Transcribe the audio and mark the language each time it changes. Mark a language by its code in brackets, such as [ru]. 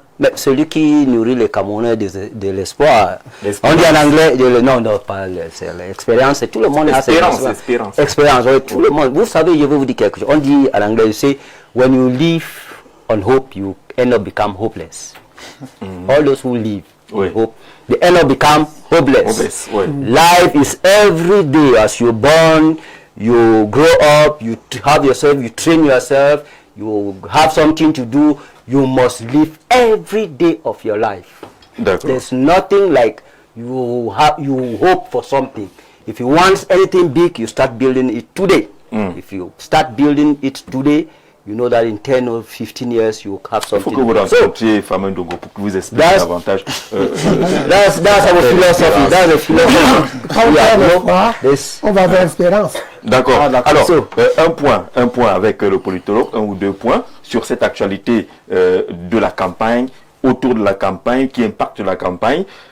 [fr] Mais celui qui nourrit les Camerounais de l'espoir. On dit en anglais, non, pas l'expérience, tout le monde a cette expérience. Expérience, oui, tout le monde. Vous savez, je vais vous dire quelque chose. On dit en anglais, c'est [en] when you live on hope, you end up become hopeless. All those who live on hope, they end up become hopeless. Life is every day as you're born, you grow up, you have yourself, you train yourself, you have something to do. You must live every day of your life. There's nothing like you hope for something. If you want anything big, you start building it today. If you start building it today, you know that in 10 or 15 years you have something. [fr] Il faut que vous rencontriez Fameux Ndongo pour que vous expliquiez davantage. [en] That's our philosophy. That's the philosophy. [fr] On va vers l'espérance. D'accord. Alors, un point avec le politologue, un ou deux points sur cette actualité de la campagne, autour de la campagne, qui impacte la campagne.